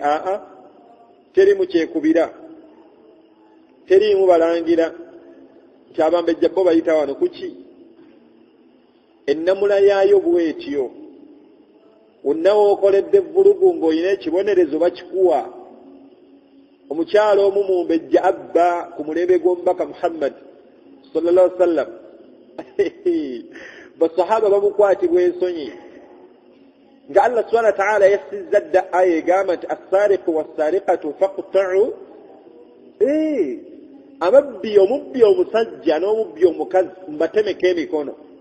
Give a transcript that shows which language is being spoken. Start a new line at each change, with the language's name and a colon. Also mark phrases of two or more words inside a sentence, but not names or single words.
Ganda: Terimu kyekubira, terimu balangira nti abambejja bo bayita wano kuki. Ennamula yaayo bwetyo, wonna wookoledde vulugu ng'olina ekibonerezo bakikuwa. Omukyalo omu mumbejja abba ku mulembe gw'omubaka Muhammad
Arabic: صلى الله عليه وسلم.
Ganda: Basahaba bamukwatibwa ensonyi nga Allah
Arabic: سبحانه وتعالى
Ganda: yassizza dda aya egamba nti
Arabic: السارق والسارقة فاقطعوا.
Ganda: Ababbi, omubbi omusajja n'omubbi omukazi mbatemeko emikono.